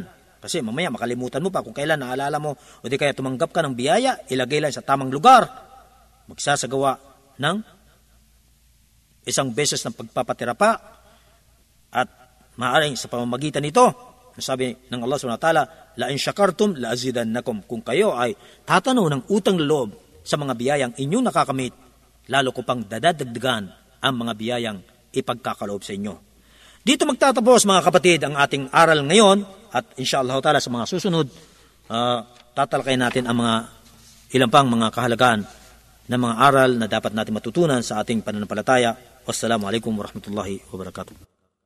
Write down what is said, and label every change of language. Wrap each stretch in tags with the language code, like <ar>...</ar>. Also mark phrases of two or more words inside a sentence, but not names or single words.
<tl>Kasi mamaya makalimutan mo pa kung kailan naalala mo o di kaya tumanggap ka ng biyaya, ilagay lang sa tamang lugar. Magsasagawa ng isang beses ng pagpapatira pa. At maaaring sa pamamagitan nito, sabi ng Allah</tl> <ar>سبحانه وتعالى لئن شكرتم لأزيدنكم.</ar> <tl>Kung kayo ay tatanaw ng utang loob sa mga biyayang inyong nakakamit, lalo ko pang dadagdagan ang mga biyayang ipagkakaloob sa inyo. Dito magtatapos mga kapatid ang ating aral ngayon at</tl> <ar>إن شاء الله تعالى</ar> <tl>sa mga susunod, tatalakayin natin ang mga ilang pang mga kahalagaan ng mga aral na dapat natin matutunan sa ating pananampalataya.</tl> <ar>والسلام عليكم ورحمة الله وبركاته.</ar>